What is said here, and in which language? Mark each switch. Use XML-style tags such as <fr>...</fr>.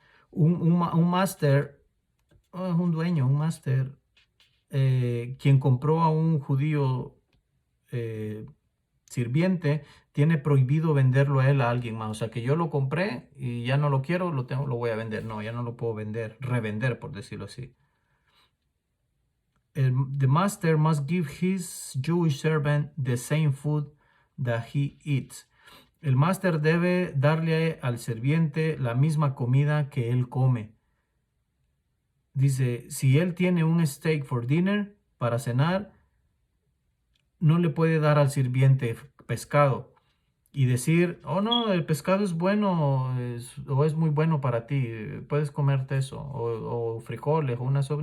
<es>Un máster, un dueño, un máster, quien compró a un judío eh, sirviente, tiene prohibido venderlo a él a alguien más. O sea, que yo lo compré y ya no lo quiero, lo voy a vender. No, ya no lo puedo vender, revender, por decirlo así.</es> <en>The master must give his Jewish servant the same food that he eats.</en> <es>El máster debe darle al sirviente la misma comida que él come. Dice, si él tiene un</es> <en>steak for dinner,</en> <es>para cenar, no le puede dar al sirviente pescado y decir, oh no, el pescado es bueno o es muy bueno para ti, puedes comerte eso, o frijoles o una sopa.</es>